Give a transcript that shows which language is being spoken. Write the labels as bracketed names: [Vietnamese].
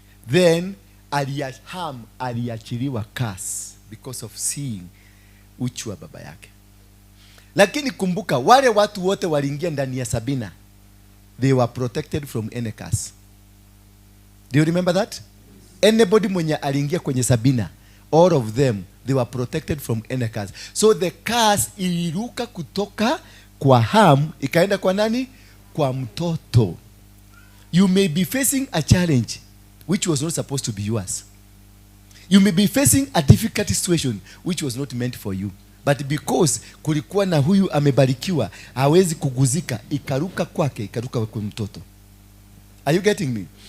[English] Then Ham [Swahili] aliachiliwa [English] curse because of seeing [Swahili] uchi wa baba yake. Lakini kumbuka, wale watu wote waliingia ndani ya Sabina, [English] they were protected from any curse. Do you remember that? Anybody [Swahili] mwenye aliingia kwenye Sabina, [English] all of them, they were protected from any curse. So the curse [Swahili] iliruka kutoka kwa Ham ikaenda kwa nani? Kwa mtoto. [English] You may be facing a challenge which was not supposed to be yours. You may be facing a difficult situation which was not meant for you. But because [Swahili] kulikuwa na huyu amebarikiwa, hawezi kuguzika, ikaruka kwake, ikaruka kwa mtoto. [English] Are you getting me?